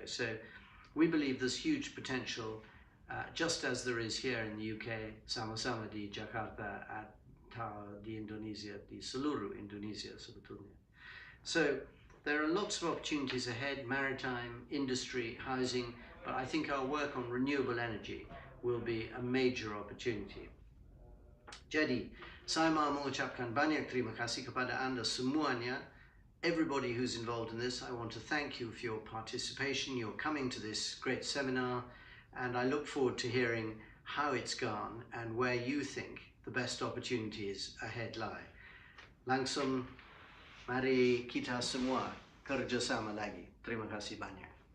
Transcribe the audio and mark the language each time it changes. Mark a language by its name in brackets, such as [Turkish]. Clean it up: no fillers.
[English] So we believe there's huge potential, just as there is here in the UK, [Indonesian] sama-sama di Jakarta atau di Indonesia, di seluruh Indonesia sebetulnya. [English] So there are lots of opportunities ahead, maritime, industry, housing, but I think our work on renewable energy will be a major opportunity. [Indonesian] Jadi, saya mau mengucapkan banyak terima kasih kepada Anda semuanya. [English] Everybody who's involved in this, I want to thank you for your participation, your coming to this great seminar, and I look forward to hearing how it's gone and where you think the best opportunities ahead lie. [Indonesian] Langsung, mari kita semua kerjasama lagi. Terima kasih banyak.